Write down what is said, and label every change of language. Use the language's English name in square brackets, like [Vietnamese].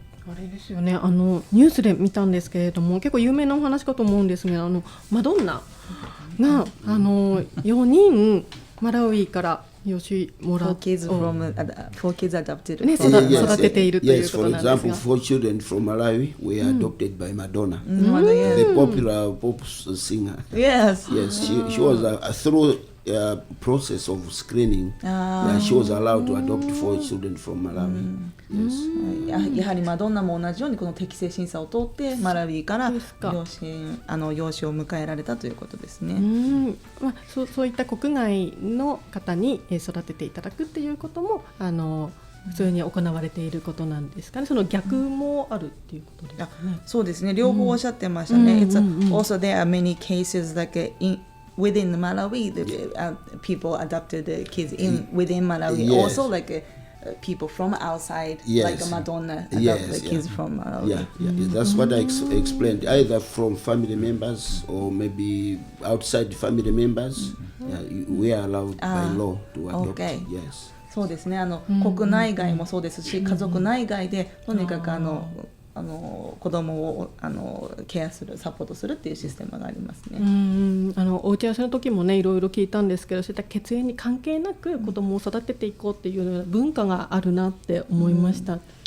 [Japanese] あれですよね、ニュースで見たんですけれども、結構有名なお話かと思うんですが、マドンナが4人マラウイから養子もらう [English] 4 kids adopted [Japanese] ね、育てているということなんですが、 [English] For example, 4 children from Malawi were adopted by Madonna, the popular pop singer. Yes, she was through process of screening, she was allowed to adopt 4 children from Malawi. [Japanese] やはりマドンナも同じようにこの適正審査を通ってマラウイから養子を迎えられたということですね。そういった国外の方に育てていただくっていうことも普通に行われていることなんですかね。その逆もあるっていうことですね。そうですね、両方おっしゃってましたね。 [English] Also there are many cases like within Malawi, the people adopted the kids within Malawi. Also like people from outside, like Madonna adopted the kids from Malawi. That's what I explained. Either from family members or maybe outside family members, we are allowed by law to adopt. Yes. [Japanese] そうですね。国内外もそうですし、家族内外でとにかく子供をケアする、サポートするっていうシステムがありますね。お打ち合わせの時もね、いろいろ聞いたんですけど、そういった血縁に関係なく子供を育てていこうっていうような文化があるなって思いました。